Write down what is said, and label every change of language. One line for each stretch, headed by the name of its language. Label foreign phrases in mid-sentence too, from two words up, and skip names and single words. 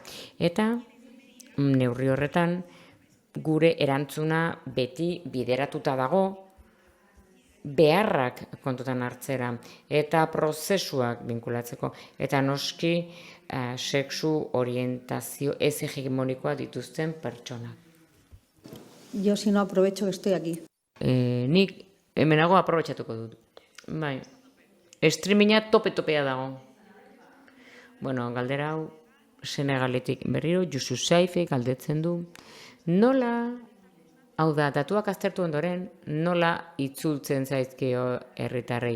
Basque: Eta neurri horretan gure erantzuna beti bideratuta dago beharrak kontutan hartzera eta prozesuak binkulatzeko. Eta noski sexu orientazio ez hegemonikoa dituzten pertsonak.
Spanish: Yo si no aprovecho que estoy aquí.
Basque: Nik hemenago aprobetxatuko dut. Bai, streaminga tope-topea dago. Bueno, galdera hau Senegaletik berriro, Yusu Saife galdetzen du. Nola, hau da, datuak aztertu ondoren, nola itzultzen zaizkio herritarrei.